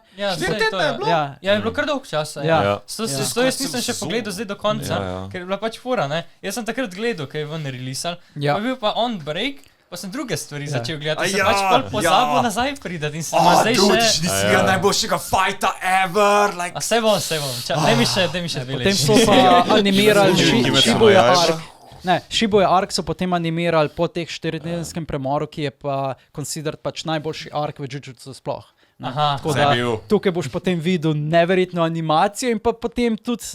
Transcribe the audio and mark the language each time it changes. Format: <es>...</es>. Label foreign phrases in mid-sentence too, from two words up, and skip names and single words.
<sl>4 tedne je bilo? Ja, je bilo kar dolg časa. To jaz nisem še pogledal zdaj do konca, ker je bila pač fura, ne. Jaz sem takrat gledal, kaj je ven relisal, pa bil pa</sl> <en>on break,</en> <sl>pa sem druge stvari začel gledati, se pač pol pozabil nazaj pridati in sem zdaj še... nisi videl najboljšega fighta</sl> <en>ever, like...</en> <sl>A se bom, daj mi še dve leči. Potem so pa animirali Shibuya Arc. Ne, Shibuya Arc so potem animirali po teh 4-tedenskem premoru, ki je pa considered pač najboljši arc v Jujutsu sploh. Tako da tukaj boš potem videl neverjetno animacijo in pa potem tudi</sl>